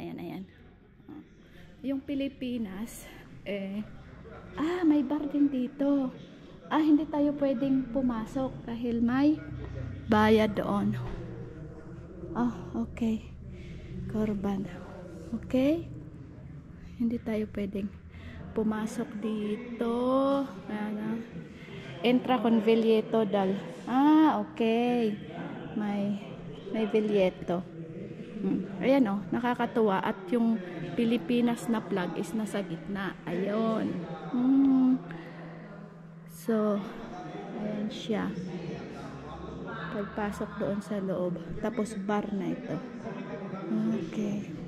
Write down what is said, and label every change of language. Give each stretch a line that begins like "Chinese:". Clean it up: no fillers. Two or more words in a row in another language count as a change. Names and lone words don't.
Filipino: Yung Pilipinas may bar din dito. Hindi tayo pwedeng pumasok dahil may bayad doon. Okay. Korban. Okay? Hindi tayo pwedeng pumasok dito.
Italian: Entra con biglietto dal.
Filipino: Okay. May biglietto. Ayan nakakatuwa at yung Pilipinas na flag is nasa gitna. Ayun. So, ayan siya. Pagpasok doon sa loob. Tapos bar na ito. Okay.